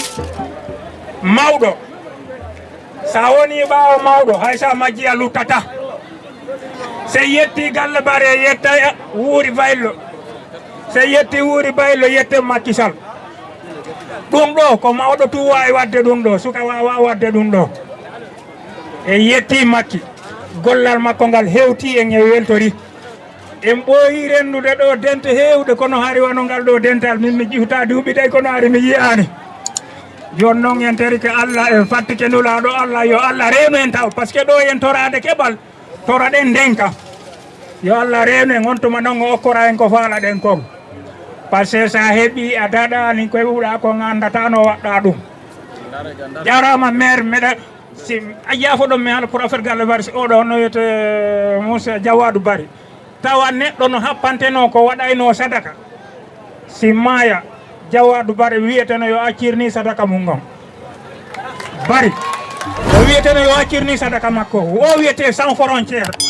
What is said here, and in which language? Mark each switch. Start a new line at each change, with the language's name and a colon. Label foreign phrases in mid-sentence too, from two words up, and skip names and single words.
Fula: mawɗo sa woni ɓaawo mawɗo hay sa majji a luttata se yetti Galle Bari yetta wuuri baylo se yetti wuuri baylo yette Macky Sall ɗum ɗo ko mawɗo tu wawi wadde ɗum ɗo suka wawa wadde ɗum ɗo e yetti Macky gollal makko ngal hewti en e weltori en ɓooyi rendude ɗo dente hewde kono hari wano ngal ɗo dental min mi jihuta duuɓi ɗe kono hari mi yiyani joni noon en tari ke Allah en fattike nulaɗo Allah yo Allah reenu en taw
French: par ce que
Fula: ɗo en torade keɓal tora ɗen ndenka yo Allah reenu en on tuma noon o okkora en ko faala ɗen kon
French: par ce que
Fula: sa heeɓi a daɗani koye wuuɗa ko gandatano waɗɗa ɗum jarama maire meɗa si a yaafo ɗon mi haala
French: pour affaire
Fula: Galle Bari oɗo no wiyete Moussa Jawadu Bari tawa neɗɗo no happanteno ko waɗayno sadaka si maya Jawadu Bari wiyeteno yo accirni sadaka mum gon Bari o wiyeteno yo accirni sadaka makko o wiyete
French: sans frontiére